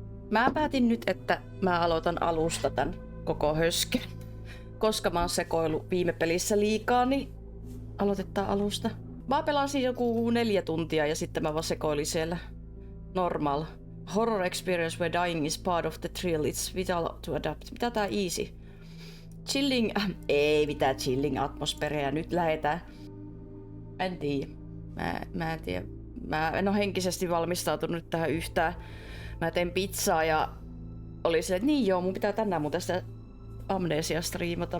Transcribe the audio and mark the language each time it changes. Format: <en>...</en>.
<fi>Mä päätin nyt, että mä aloitan alusta tän koko hösken. Koska mä oon sekoillut viime pelissä liikaa, niin aloitetaan alusta. Mä pelasin joku 4 tuntia ja sitten mä vaan sekoilin siellä.</fi> <en>Normal. Horror experience where dying is part of the thrill. It's vital to adapt.</en> <fi>Mitä tää</fi> <en>easy? Chilling...</en> <fi>Ei mitään chilling atmosfäriä. Nyt lähetään. En tiedä. Mä en tiedä. Mä en ole henkisesti valmistautunut tähän yhtään. Mä teen pizzaa ja oli se, että niin joo, mun pitää tänään mun tästä Amnesia striimata.</fi>